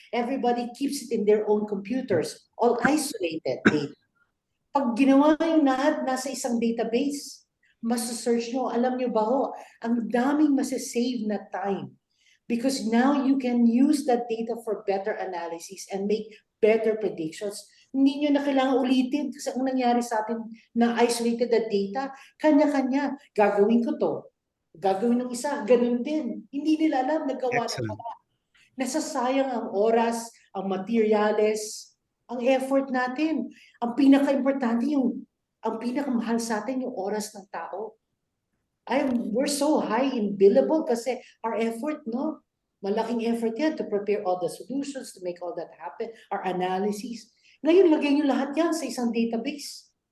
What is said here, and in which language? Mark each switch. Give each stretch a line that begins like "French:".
English: Everybody keeps it in their own computers, all isolated data.
Filipino: Pag ginawa yung lahat nasa isang database, masasearch nyo, alam nyo ba ho, ang daming masasave na time.
English: Because now you can use that data for better analysis and make better predictions.
Filipino: Hindi nyo na kailangan ulitin kasi ang nangyari sa atin na
English: isolated the data,
Filipino: kanya-kanya, gagawin ko to. Gagawin ng isa, ganun din. Hindi nila alam, nagawa na pala. Nasasayang ang oras, ang materyales, ang effort natin. Ang pinaka-importante ang pinakamahal sa atin yung oras ng tao.
English: We're so high in billable kasi our effort, no?
Filipino: Malaking effort yan
English: to prepare all the solutions, to make all that happen, our analysis.
Filipino: Ngayon, lagay nyo lahat yan sa isang database.